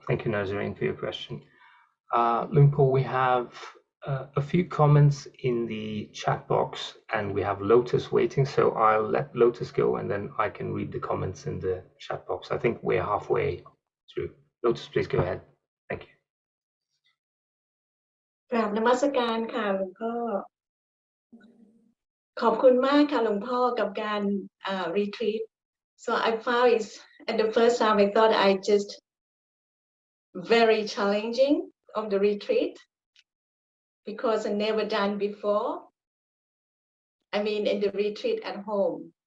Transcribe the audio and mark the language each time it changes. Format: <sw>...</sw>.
<en>Thank you, Nazarene, for your question. Luang Por, we have a few comments in the chat box, and we have Lotus waiting, so I'll let Lotus go, and then I can read the comments in the chat box. I think we're halfway through. Lotus, please go ahead. Thank you.</en> <th>กราบนมัสการค่ะหลวงพ่อขอบคุณมากค่ะหลวงพ่อกับการretreat.</th> <en>So I found it at the first time I thought I just very challenging of the retreat because I never done before. I mean in the retreat at home.</en>